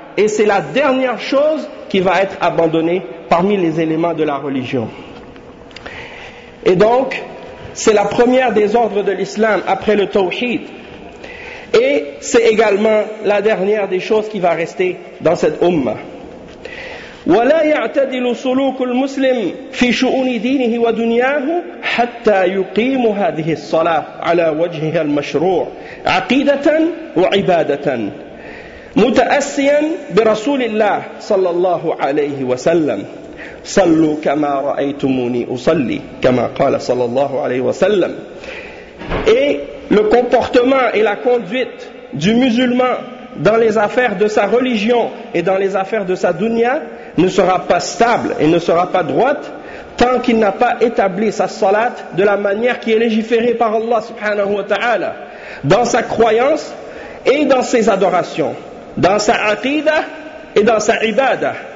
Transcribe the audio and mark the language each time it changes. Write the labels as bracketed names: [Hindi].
[French] Et c'est la dernière chose qui va être abandonnée parmi les éléments de la religion. Et donc, c'est la première des ordres de l'islam après le tawhid. Et c'est également la dernière des choses qui va rester dans cette umma. [Arabic] ولا يعتدل سلوك المسلم في شؤون دينه ودنياه حتى يقيم هذه الصلاة على وجهها المشروع عقيدة وعبادة متأسيا برسول الله صلى الله عليه وسلم. صلوا كما رأيتموني أصلي كما قال صلى الله عليه وسلم. [French] Et le comportement et la conduite du musulman dans les affaires de sa religion et dans les affaires de sa dunya ne sera pas stable et ne sera pas droite tant qu'il n'a pas établi sa salat de la manière qui est légiférée par Allah subhanahu wa ta'ala, dans sa croyance et dans ses adorations, dans sa aqidah et dans sa ibadah,